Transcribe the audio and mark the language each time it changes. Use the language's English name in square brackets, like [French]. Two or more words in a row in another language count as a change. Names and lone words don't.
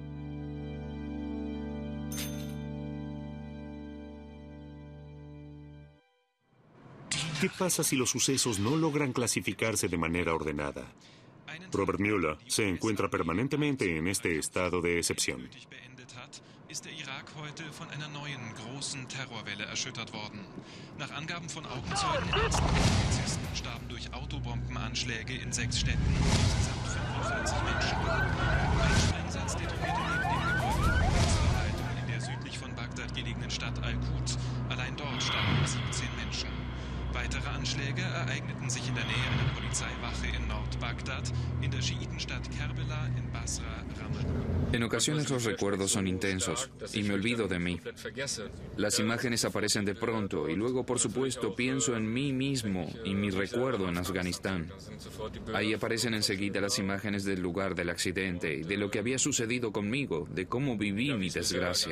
[Spanish] ¿Qué pasa si los sucesos no logran clasificarse de manera ordenada? Robert Mueller se encuentra permanentemente en este estado de excepción. [German] Ist der Irak heute von einer neuen, großen Terrorwelle erschüttert worden. Nach Angaben von Augenzeugen, Ärzten und Polizisten starben durch Autobombenanschläge in 6 Städten insgesamt 45 Menschen. Ein Sprengsatz detonierte neben dem nahegelegenen Stadt Al-Quds. Allein dort starben 17 Menschen. Weitere Anschläge ereigneten sich in der Nähe einer Polizeiwache in Nord-Bagdad, in der Schiitenstadt Kerbela, in Basra, Ramallah. [Spanish] En ocasiones los recuerdos son intensos y me olvido de mí. Las imágenes aparecen de pronto y luego, por supuesto, pienso en mí mismo y mi recuerdo en Afganistán. Ahí aparecen enseguida las imágenes del lugar del accidente y de lo que había sucedido conmigo, de cómo viví mi desgracia.